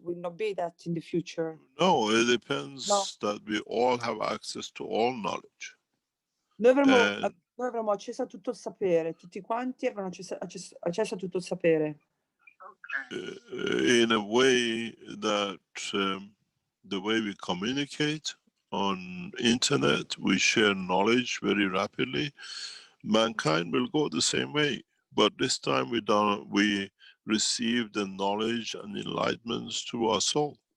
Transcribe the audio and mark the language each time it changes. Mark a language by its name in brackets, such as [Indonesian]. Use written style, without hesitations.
[English] Will not be that in the future. No, it depends that we all have access to all knowledge. [Italian] Noi avremo accesso a tutto il sapere, tutti quanti avranno accesso a tutto il sapere. [English] In a way that the way we communicate on internet, we share knowledge very rapidly. Mankind will go the same way, but this time we receive the knowledge and enlightenments through our soul.